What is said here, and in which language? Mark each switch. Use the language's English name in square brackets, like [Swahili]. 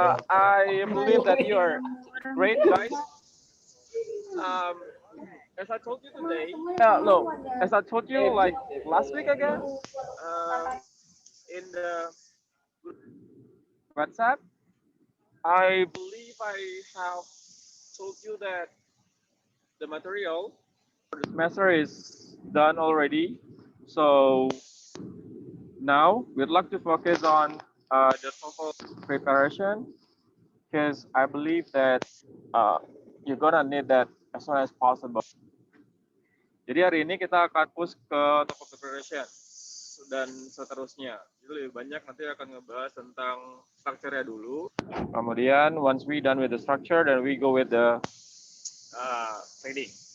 [English] I believe that you are great, guys. Um, as I told you today, no, as I told you like last week, I guess, in the WhatsApp, I believe I have told you that the material for the semester is done already. So now we'd like to focus on the TOEFL preparation because I believe that uh, you're gonna need that as soon as possible. [Indonesian] Jadi hari ini kita akan push ke TOEFL preparation dan seterusnya. Jadi lebih banyak nanti akan ngebahas tentang structure-nya dulu. Kemudian [English] once we done with the structure, then we go with the trading.